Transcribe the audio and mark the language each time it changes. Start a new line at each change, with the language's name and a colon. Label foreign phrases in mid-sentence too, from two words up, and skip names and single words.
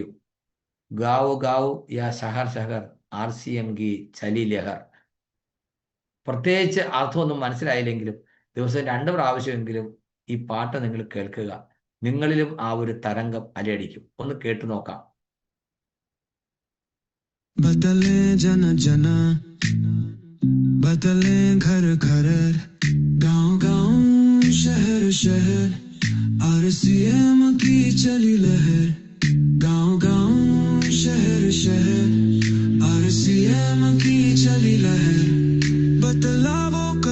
Hindi: गांव गांव या शहर शहर आरसी अंकी चली लहर.
Malayalam: പ്രത്യേകിച്ച് അർത്ഥമൊന്നും മനസ്സിലായില്ലെങ്കിലും ദിവസം 2 പ്രാവശ്യമെങ്കിലും ഈ പാട്ട് നിങ്ങൾ കേൾക്കുക. നിങ്ങളിലും ആ ഒരു തരംഗം അലയടിക്കും. ഒന്ന് കേട്ടു നോക്കാം.
Hindi: बदले जन जन बदले घर घर गांव गांव शहर शहर आरसीएम की चली लहर गांव गांव शहर शहर आरसीएम की चली लहर बदलावों का